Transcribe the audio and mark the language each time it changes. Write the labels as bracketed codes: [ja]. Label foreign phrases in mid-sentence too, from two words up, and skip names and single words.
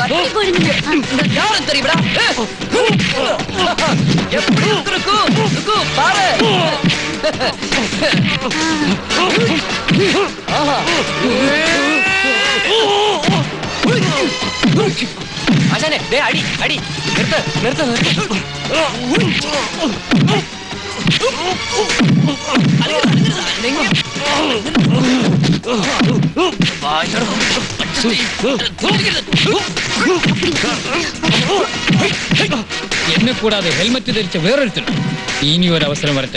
[ta] யாரும் தெரியுமா? எப்படி இருக்கு பாரு. அண்ணே, டேய், அடி அடி. நிறுத்து நிறுத்து நிறுத்து. [ml] എന്നെ കൂടാതെ ഹെൽമറ്റ് ധരിച്ച വേറൊരുത്തരും ഇനി ഒരു അവസരം വരട്ടെ.